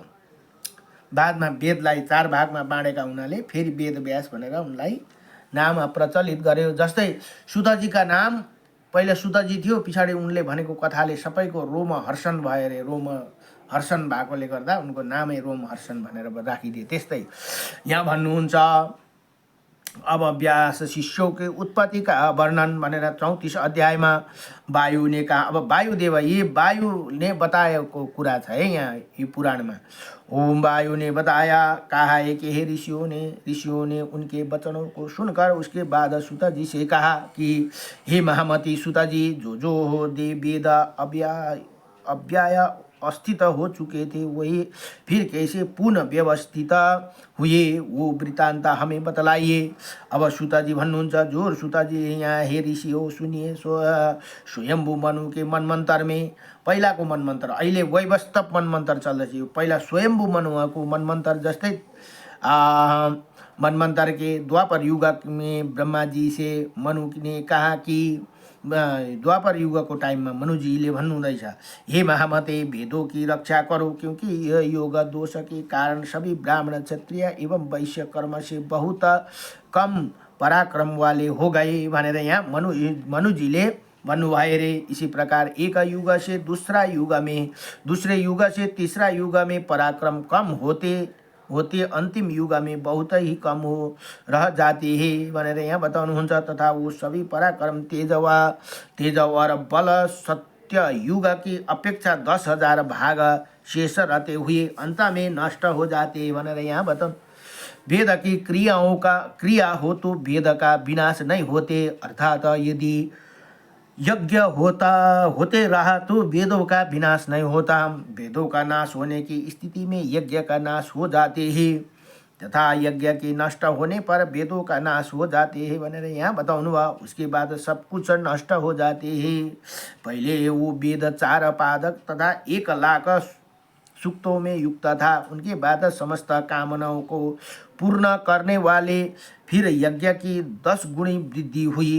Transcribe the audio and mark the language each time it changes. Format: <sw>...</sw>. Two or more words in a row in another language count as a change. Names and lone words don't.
<ne>बादमा वेदलाई 4 भागमा बाँडेका हुनाले फेरि वेद व्यास भनेर उनलाई नाम प्रचलित गर्यो। जस्तै सुतजीका नाम पहिला सुतजी थियो, पछाडि उनले भनेको कथाले सबैको रोम हर्षण भयो अरे, रोम हर्षण भएकोले गर्दा उनको नामै रोम हर्षण भनेर राखिदिए।</ne> <hi>त्यस्तै यहाँ भन्नुहुन्छ अब व्यास शिष्यों के उत्पत्ति का वर्णन</hi> <ne>भनेर 34 अध्यायमा</ne> <hi>वायु ने कहा।</hi> <ne>अब वायुदेव,</ne> <hi>ये वायु ने</hi> <ne>बताएको कुरा छ है यहाँ यो पुराणमा।</ne> <hi>ओम वायु ने बताया, कहा है कि हे ऋषियों ने उनके वचनों को सुनकर उसके बाद सूता जी से कहा कि हे महामती सूता जी, जो हो देव वेद अव्यय अस्थित हो चुके थे वही फिर कैसे पुनः व्यवस्थित हुए, वो वृत्तांत हमें बतलाइए।</hi> <ne>अब सूता जी भन्नुहुन्छ, जोर सूता जी यहाँ हे ऋषि हो सुनिए।</ne> <hi>स्वयंभू मनु के मनमन्तर में</hi> <ne>पहिलाको मनमन्तर, अहिले वैवस्तव मनमन्तर चल्दैछ। यो पहिला स्वयंभू मनुको मनमन्तर।</ne> <hi>जस्तै मनमन्तर के द्वापर युग में ब्रह्मा जी से मनु ने कहा कि द्वापर युग को टाइम में</hi> <ne>मनुजीले भन्नुहुँदैछ,</ne> <hi>हे महामते वेदों की रक्षा करो, क्योंकि यह योग दोष के कारण सभी ब्राह्मण क्षत्रिय एवं वैश्य कर्म से बहुत कम पराक्रम वाले हो गए</hi> <ne>भनेर यहाँ मनुजीले भन्नुभयो रे।</ne> <hi>इसी प्रकार एक युग से दूसरे युग से तीसरा युग में पराक्रम कम होते अंतिम युग में बहुत ही कम हो रह जाते हैं</hi> <ne>भनेर यहाँ बताउनुहुन्छ।</ne> <hi>तथा वो सभी पराक्रम तेज और बल सत्य युग की अपेक्षा 10,000 भाग शेष रहते हुए अंत में नष्ट हो जाते हैं</hi> <ne>भनेर यहाँ बताउनु।</ne> <hi>वेद की क्रिया हो तो वेद का विनाश नहीं होते, अर्थात यदि यज्ञ होते रहा तो वेदों का विनाश नहीं होता। वेदों का नाश होने की स्थिति में यज्ञ का नाश हो जाते हैं, तथा यज्ञ के नष्ट होने पर वेदों का नाश हो जाते हैं</hi> <ne>भनेर यहाँ बताउनु भयो।</ne> <hi>उसके बाद सब कुछ नष्ट हो जाते हैं। पहले वो वेद 4 पादक तथा 1 लाख सूक्तों में युक्त था। उनके बाद समस्त कामनाओं को पूर्ण करने वाले फिर यज्ञ की 10 गुणी वृद्धि हुई।</hi>